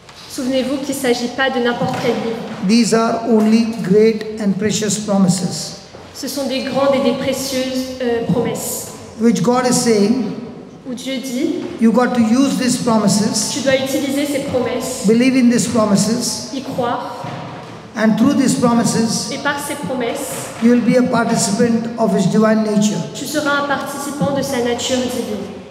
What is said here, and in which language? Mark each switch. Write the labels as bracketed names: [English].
[French] Souvenez-vous qu'il ne s'agit pas de n'importe quel livre. [English] These are only great and precious promises, [French] Ce sont des grandes et des précieuses promesses [English] which God is saying, [French] où Dieu dit, [English] you got to use these promises, [French] tu dois utiliser ces promesses, [English] believe in these promises, [French] y croire, [English] and through these promises, [French] et par ces promesses, [English] you will be a participant of His divine nature. [French] tu seras un participant de sa nature divine.